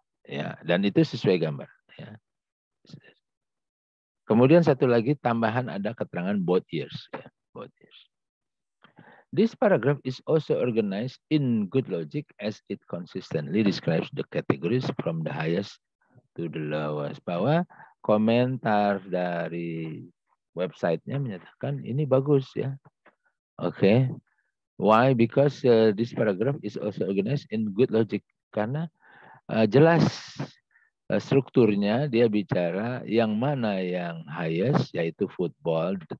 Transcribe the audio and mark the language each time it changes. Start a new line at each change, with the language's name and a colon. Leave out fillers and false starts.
Indonesian: Ya, dan itu sesuai gambar. Ya. Kemudian satu lagi tambahan ada keterangan
English: both years. Ya, both years. This paragraph is also organized in good logic as it consistently describes the categories from the highest to the lowest.
Indonesian: Bahwa komentar dari website-nya menyatakan ini bagus ya.
English: Oke. Why? Because this paragraph is also organized in good logic.
Indonesian: Karena jelas strukturnya dia bicara yang mana yang highest yaitu football.